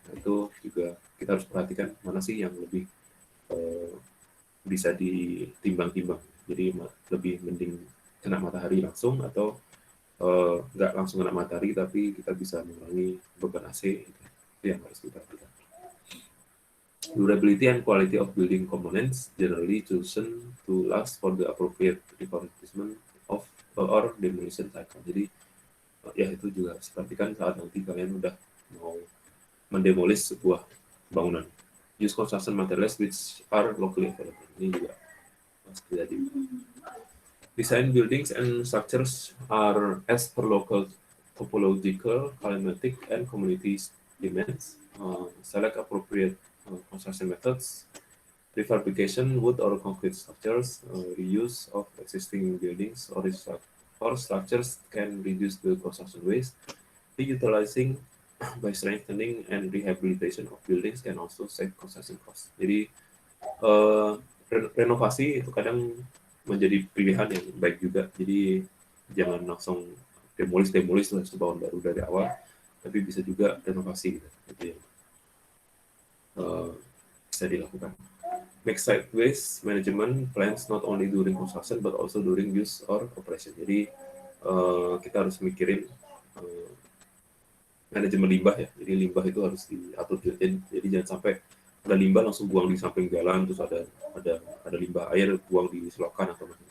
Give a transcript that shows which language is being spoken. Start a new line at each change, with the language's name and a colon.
Indonesian: Nah, itu juga kita harus perhatikan mana sih yang lebih bisa ditimbang-timbang. Jadi lebih mending kena matahari langsung, atau nggak langsung kena matahari tapi kita bisa mengurangi beban AC. Itu yang harus diperhatikan.
English: Durability and quality of building components generally chosen to last for the appropriate refurbishment of or demolition cycle.
Indonesian: Jadi ya itu juga harus diperhatikan saat nanti kalian udah mau mendemolis sebuah bangunan.
English: Use construction materials which are locally available.
Indonesian: Ini juga harus terjadi.
English: Design buildings and structures are as per local topological, climatic, and community demands. Select appropriate construction methods, prefabrication, wood or concrete structures, reuse of existing buildings or structures can reduce the construction waste. Reutilizing by strengthening and rehabilitation of buildings can also save construction costs.
Indonesian: Jadi renovasi itu kadang menjadi pilihan yang baik juga. Jadi jangan langsung demolis terus bangun baru dari awal, tapi bisa juga renovasi gitu. Itu yang bisa dilakukan.
English: Make site waste management plans not only during construction but also during use or operation.
Indonesian: Jadi kita harus mikirin manajemen limbah ya. Jadi limbah itu harus diatur. Jadi jangan sampai ada limbah langsung buang di samping jalan, terus ada limbah air buang di selokan atau macam.